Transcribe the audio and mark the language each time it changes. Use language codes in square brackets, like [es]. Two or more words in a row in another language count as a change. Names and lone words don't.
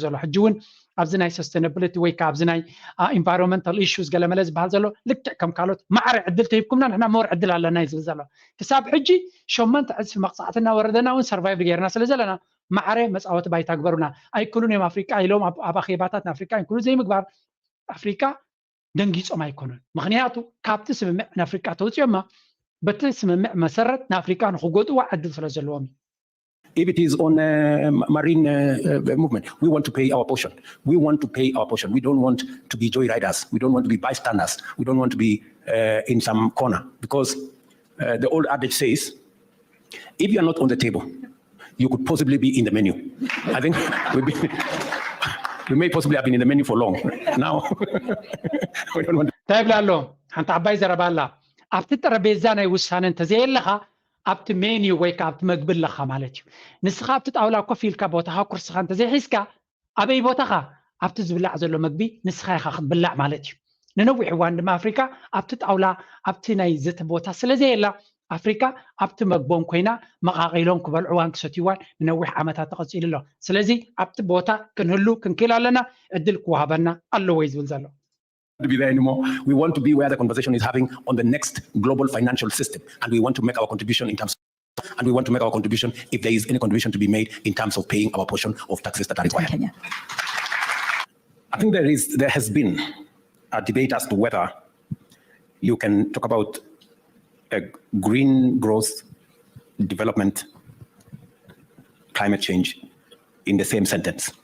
[ti] ዘሎ ሕጂ እውን ኣብዚ ናይ ሰስተይነብሊቲ ወይ ካ ኣብዚ ናይ [en] environmental issues [ti] ገለመለ ዝበሃል ዘሎ ልክዕ ከም ካልኦት ማዕረ ዕድል ተሂብኩምና ንሕና መወር ዕድል ኣለና እዩ ዝብል ዘሎ ክሳብ ሕጂ 8 ዕፅፊ መቕፃዕትና ወረደና እውን ሰርቫይቭ ገይርና ስለ ዘለና ማዕረ መፃወቲ ባይታ ግበሩና ኣይክሉን እዮም ኣፍሪቃ ኢሎም ኣብ ኣኼባታት ንኣፍሪቃ ይንክሉ ዘይምግባር ኣፍሪቃ ደንጊፆም ኣይኮኑን ምክንያቱ ካብቲ ስምምዕ ንኣፍሪቃ ተውፅዮማ በቲ ስምምዕ መሰረት ንኣፍሪቃ ንኽጎጥዋ ዕድል ስለ ዘለዎም [en] If it is on marine movement, we want to pay our portion. We want to pay our portion. We don't want to be joyriders. We don't want to be bystanders. We don't want to be in some corner. Because the old adage says, if you are not on the table, you could possibly be in the menu. I think we may possibly have been in the menu for long. Now, we don't want to. [ti] ታይብላሎ ሓንቲ ዓባይ ዘረባ ኣላ ኣብቲ ጠረጴዛ ናይ ውሳነ እንተዘየለኻ ኣብቲ ሜኒዩ ወይ ካ ኣብቲ መግቢ ኣለኻ ማለት እዩ ንስኻ ኣብቲ ጣውላ ኮፍ ኢልካ ቦታኻ ኩርስኻ እንተዘይሒዝካ ኣበይ ቦታኻ ኣብቲ ዝብላዕ ዘሎ መግቢ ንስኻ ኢኻ ክትብላዕ ማለት እዩ ንነዊሕ እዋን ድማ ኣፍሪካ ኣብቲ ጣውላ ኣብቲ ናይ ዘተ ቦታ ስለዘየላ ኣፍሪካ ኣብቲ መግቦም ኮይና መቃቂሎም ክበልዕዋን ክሰትይዋን ንነዊሕ ዓመታት ተቐፂሉ ኣሎ ስለዚ ኣብቲ ቦታ ክንህሉ ክንክእል ኣለና ዕድል ክወሃበና ኣለዎ እዩ ዝብል ዘሎ [en] to be there anymore. We want to be where the conversation is having on the next global financial system, and we want to make our contribution in terms and we want to make our contribution if there is any contribution to be made in terms of paying our portion of taxes that are required. Kenya. I think there has been a debate as to whether you can talk about a green growth, development, climate change in the same sentence.